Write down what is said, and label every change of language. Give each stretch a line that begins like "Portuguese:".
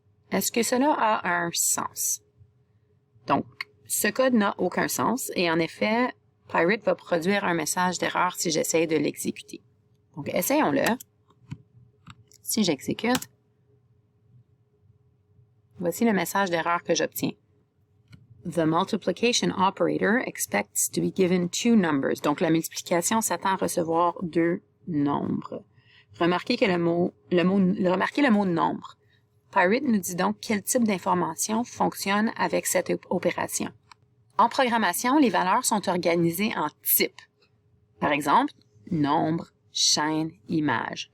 French: Est-ce que cela a un sens? Donc, ce code n'a aucun sens et en effet, Pirate va produire un message d'erreur si j'essaie de l'exécuter. Donc, essayons-le. Si j'exécute, voici le message d'erreur que j'obtiens.
English: The multiplication operator expects to be given two numbers.
French: Donc, la multiplication s'attend à recevoir deux nombres. Remarquez le mot nombre. Pirate nous dit donc quel type d'information fonctionne avec cette opération. En programmation, les valeurs sont organisées en types. Par exemple, nombre, chaîne, image.